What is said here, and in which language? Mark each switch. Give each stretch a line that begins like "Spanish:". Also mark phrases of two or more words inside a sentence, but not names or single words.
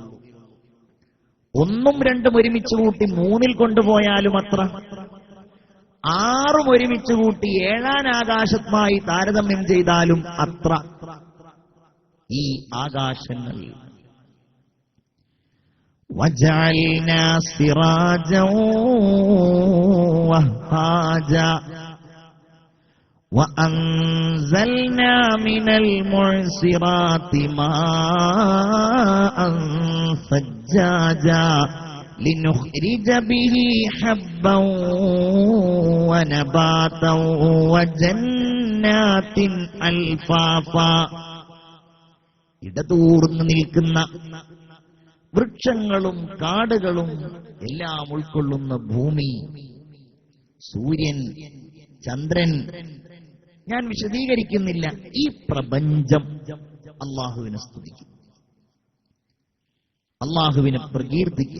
Malayalam: 1ഉം 2ഉം ഒരുമിച്ച് കൂട്ടി 3ൽ കൊണ്ടുപോയാലും അത്ര, 6ഉം ഒരുമിച്ച് കൂട്ടി 7ആം ആകാശവുമായി താരതമ്യം ചെയ്താലും അത്ര. ഈ ആകാശങ്ങൾ
Arabic: وجعلنا سراجا വഹാജാ وأنزلنا من المعصرات ماء ثجاجا لنخرج به حبا ونباتا وجنات ألفافا.
Malayalam: ഇടതൂർന്ന് നിൽക്കുന്ന വൃക്ഷങ്ങളും കാടുകളും എല്ലാം ഉൾക്കൊള്ളുന്ന ഭൂമി, സൂര്യൻ, ചന്ദ്രൻ, ഞാൻ വിശദീകരിക്കുന്നില്ല. ഈ പ്രപഞ്ചം അള്ളാഹുവിനെ സ്തുതിക്കും, അള്ളാഹുവിനെ പ്രകീർത്തിക്കും.